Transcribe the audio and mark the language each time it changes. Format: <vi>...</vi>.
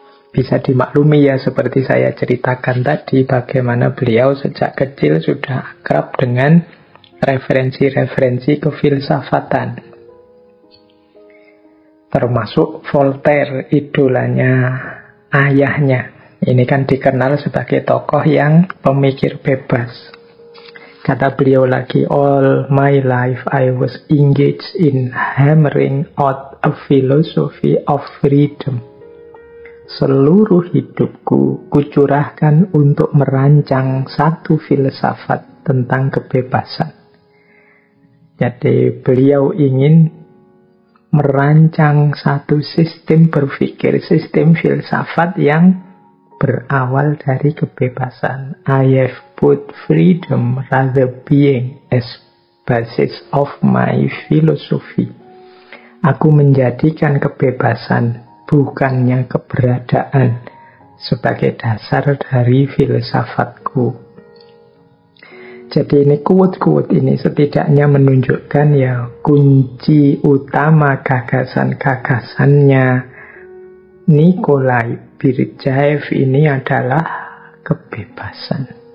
<id>Bisa dimaklumi ya seperti saya ceritakan tadi, bagaimana beliau sejak kecil sudah akrab dengan referensi-referensi kefilsafatan. Termasuk Voltaire, idolanya ayahnya. Ini kan dikenal sebagai tokoh yang pemikir bebas. Kata beliau lagi,</id> <en>"All my life I was engaged in hammering out a philosophy of freedom."</en> <id>Seluruh hidupku kucurahkan untuk merancang satu filsafat tentang kebebasan. Jadi beliau ingin merancang satu sistem berpikir, sistem filsafat yang berawal dari kebebasan.</id> <en>I have put freedom rather being as basis of my philosophy.</en> <id>Aku menjadikan kebebasan, bukannya keberadaan, sebagai dasar dari filsafatku. Jadi ini quote-quote ini setidaknya menunjukkan ya kunci utama gagasan-gagasannya Nikolai Berdyaev ini adalah kebebasan.</id>